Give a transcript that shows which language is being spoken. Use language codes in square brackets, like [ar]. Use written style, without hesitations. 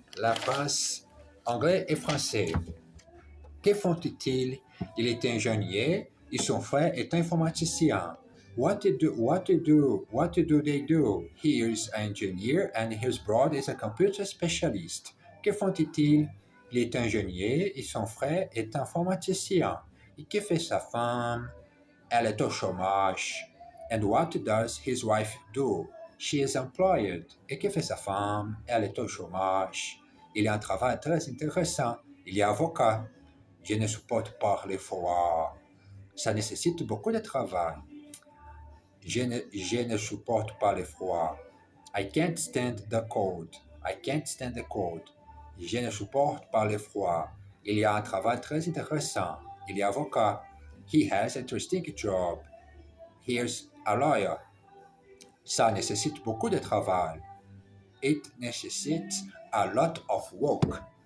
[fr] La phrase anglais et français. Que font-ils? Il est ingénieur et son frère est informaticien. [en] What do they do? He is an engineer and his brother is a computer specialist. [fr] Que font-ils? Il est ingénieur et son frère est informaticien. Et que fait sa femme? Elle est au chômage. [en] And what does his wife do? She is employed. [fr] Et que fait sa femme? Elle est au chômage. Il y a un travail très intéressant. Il est avocat. Je ne supporte pas le froid. Ça nécessite beaucoup de travail. Je ne supporte pas le froid. [en] I can't stand the cold. I can't stand the cold. [fr] Je ne supporte pas le froid. Il y a un travail très intéressant. Il est avocat. [en] He has an interesting job. He's a lawyer. [fr] Ça nécessite beaucoup de travail. [en] It necessitates a lot of work.